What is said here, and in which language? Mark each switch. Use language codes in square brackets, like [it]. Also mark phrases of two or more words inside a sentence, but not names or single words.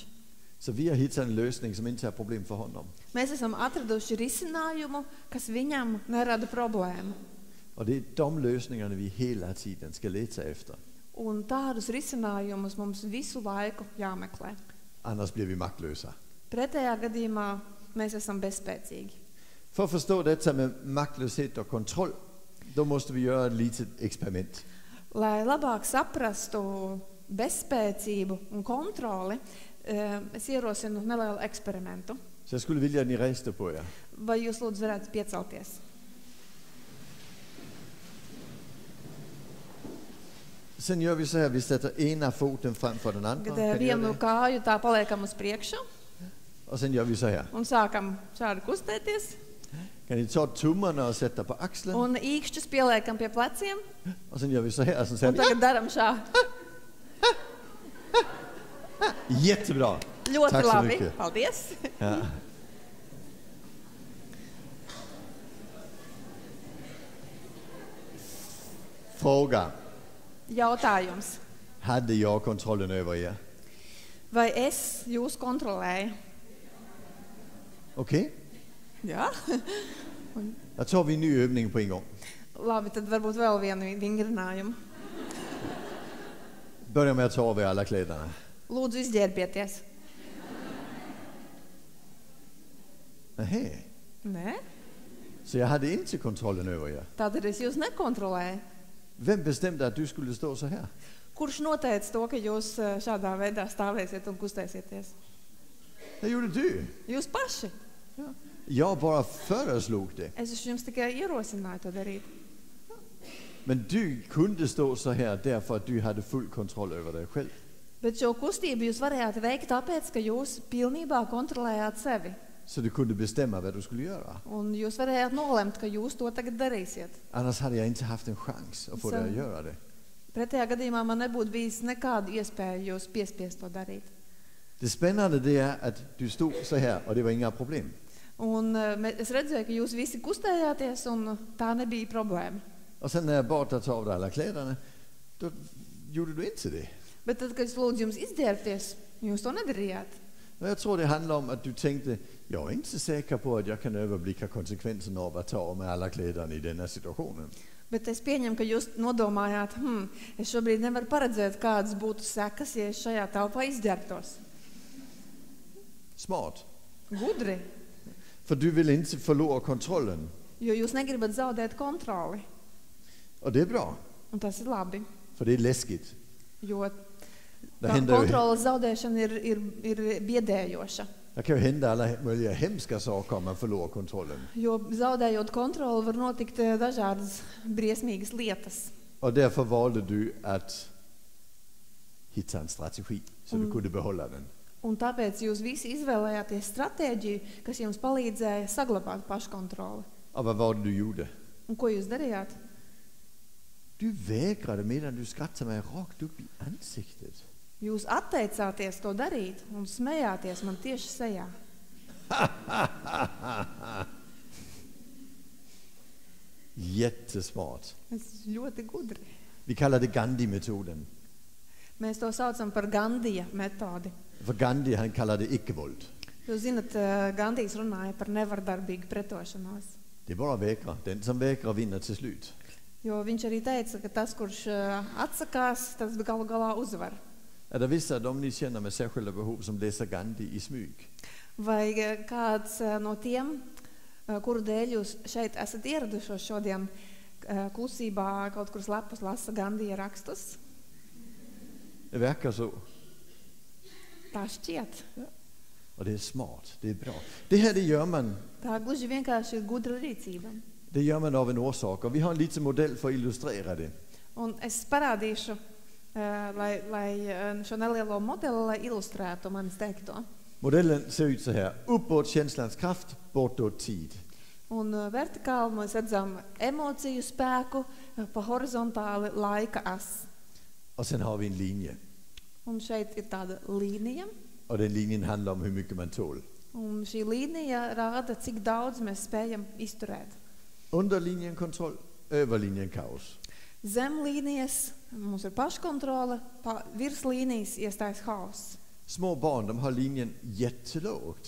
[sv] Så vi har hittat en lösning som inte är problem för honom. [lv] Mēs esam atraduši risinājumu, kas viņam nerada problēmu. [sv] Och det är de lösningarna vi hela tiden ska leta efter. [lv] Un tādus risinājumus mums visu laiku jāmeklē. [sv] Annars blir vi maktlösa. [lv] Pretējā gadījumā mēs esam bezspēcīgi. [sv] För att förstå detta med maktlöshet och kontroll, då måste vi göra ett litet experiment. [lv] Lai labāk saprastu bezspēcību un kontroli, es ierosinu nelielu eksperimentu. [sv] Så jag skulle vilja att ni reste på er. [lv] Vai jūs lūdzu varētu piecelties? [sv] Sen gör vi så här, vi sätter ena foten framför den andra. [lv] Kad vienu kāju tā paliekam uz priekšu [sv] Och sen gör vi så här. [lv] un sākam šādi kustēties. [sv] Kan ni ta tummarna och sätta på axeln? [lv] Un īkšķus pieliekam pie pleciem [sv] Och sen gör vi så här. Och sen [lv] un [sv] säger vi, [lv] tagad daram šā. [sv] jättebra. [lv] Ļoti [sv] Tack så [lv] labi. [sv] mycket. [lv] Paldies. [sv] Ja. Fråga. [lv] Jautājums. [sv] Hade jag kontrollen över er? [lv] Vai es jūs kontrolēju? [sv] Okej? [lv] Jā. [sv] Då tar vi en ny övning på en gång. [lv] Labi, tad varbūt vēl vienu vingrinājumu. [sv] Börja med att ta av er alla kläderna. [lv] Lūdzu, izģērbieties. [sv] Nähä. [lv] Nē, [sv] Så jag hade inte kontrollen över er. [lv] tādēļ es jūs nekontrolēju. [sv] Vem bestämde att du skulle stå så här? [lv] Kurš noteica to, ka jūs šādā veidā stāvēsiet un kustēsieties? [sv] Det gjorde du. [lv] Jūs paši. [sv] Jag bara föreslog det. [lv] Es jums tikai ierosināju to darīt. [sv] Men du kunde stå så här därför att du hade full kontroll över dig själv. [lv] Bet šo kustību jūs varējāt veikt tāpēc, ka jūs pilnībā kontrolējāt sevi. [sv] Så du kunde bestämma vad du skulle göra. [lv] Un jūs varējāt nolemt, ka jūs to tagad darīsiet. [sv] Annars hade jag inte haft en chans att få dig att göra det. [lv] Pretējā gadījumā man nebūtu bijis nekādu iespēju jūs piespiest to darīt. [sv] Det spännande det är att du stod så här och det var inga problem. [lv] Un es redzēju, ka jūs visi kustējāties, un tā nebija problēma. [sv] Och sen när jag bad att ta av dig alla kläderna, då gjorde du inte det. [lv] Bet tad, kad es lūdzu jums izģērbties, jūs to nedarījāt. [sv] Och jag tror det handlar om att du tänkte, jag är inte så säker på att jag kan överblicka konsekvenserna av att ta av mig alla kläderna i denna situationen. [lv] Bet es pieņemu, ka jūs nodomājāt, es šobrīd nevaru paredzēt, kādas būtu sekas, ja es šajā telpā izģērbtos. [sv] Smart. [lv] Gudri, [sv] För du vill inte förlora kontrollen. [lv] jo jūs negribat zaudēt kontroli. [sv] Och det är bra, [lv] Un tas ir labi, [sv] för det är läskigt. [lv] jo [sv] Det händer ju, [lv] kontrolas zaudēšana ir biedējoša. [sv] det kan ju hända alla möjliga hemska saker om man förlorar kontrollen. [lv] Jo zaudējot kontroli var notikt dažādas briesmīgas lietas. [sv] Och därför valde du att hitta en strategi så du kunde behålla den. [lv] Un tāpēc jūs visi izvēlējāties stratēģiju, kas jums palīdzēja saglabāt paškontroli. [sv] Och vad var det du gjorde? [lv] Un ko jūs darījāt? [sv] Du vägrade medan du skrattade mig rakt upp i ansiktet. [lv] Jūs atteicāties to darīt un smējāties man tieši sejā. [sv] Jättesmart. [lv] Tas ļoti gudri. [sv] Vi kallar det Gandhi-metoden. [lv] Mēs to saucam par Gandija metodi. [sv] För Gandhi, han kallar det icke-våld. [lv] Jūs zinat, Gandijs runāja par nevardarbīgu pretošanos. [sv] Det är bara att vägra. Den som vägrar vinner till slut. [lv] Jo viņš arī teica, ka tas, kurš atsakās, tas galu galā uzvar. [sv] Är det vissa av dem ni känner med särskilda behov som läser Gandhi i smyg? [lv] Vai kāds no tiem, kuru dēļ jūs šeit esat ieradušos šodien, klusībā kaut kur slepus lasa Gandija rakstus? [sv] Det verkar så. [lv] Tā šķiet. [sv] Och det är smart, det är bra. Det här det gör man. [lv] Tā gluži vienkārši ir gudra rīcība. [sv] Det gör man av en orsak. Och vi har en liten modell för att illustrera det. [lv] Un es parādīšu, lai šo nelielo modeli, lai ilustrētu manis teikto. [sv] Modellen ser ut så här. Uppåt känslans kraft, bortåt tid. [lv] Un vertikāli mēs redzam emociju spēku, pa horizontāli laika as. [sv] Och sen har vi en linje. [lv] Un šeit ir tāda līnija. [sv] Och den linjen handlar om hur mycket man tål. [lv] Un šī līnija rāda, cik daudz mēs spējam izturēt. [sv] Under linjen kontroll, över linjen kaos. [lv] Zem līnijas mums ir paškontrole, virs līnijas iestājas haoss. [sv] Små barn, de har linjen jättelågt.